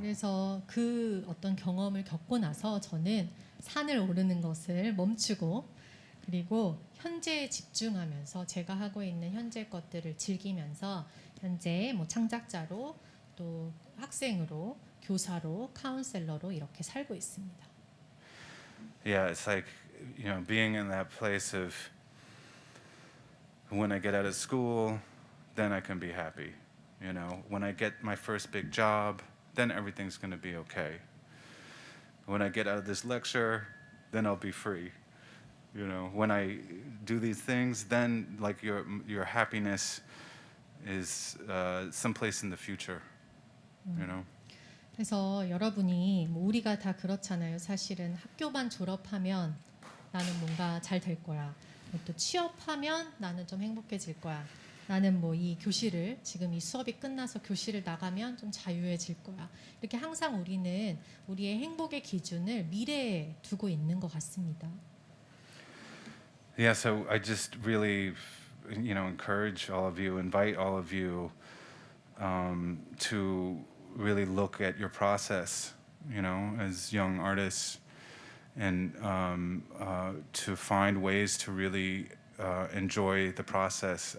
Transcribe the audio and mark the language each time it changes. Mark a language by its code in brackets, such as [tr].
[ko] 그래서 그 어떤 경험을 겪고 나서 저는 산을 오르는 것을 멈추고 그리고 현재에 집중하면서 제가 하고 있는 현재 것들을 즐기면서 현재 창작자로 또 학생으로 교사로 카운셀러로 이렇게 살고 있습니다. [en] Yeah, it's like, you know, being in that place of when I get out of school, then I can be happy. You know, when I get my first big job, then everything's going to be okay. When I get out of this lecture, then I'll be free. You know, when I do these things, then like your happiness is someplace in the future. You know. [ko] 그래서 여러분이 우리가 다 그렇잖아요. 사실은 학교만 졸업하면 나는 뭔가 잘 될 거야. 또 취업하면 나는 좀 행복해질 거야. 나는 이 교실을 지금 이 수업이 끝나서 교실을 나가면 좀 자유해질 거야. 이렇게 항상 우리는 우리의 행복의 기준을 미래에 두고 있는 것 같습니다. [en] Yeah, so I just really encourage all of you, invite all of you to really look at your process, as young artists, and to find ways to really enjoy the process.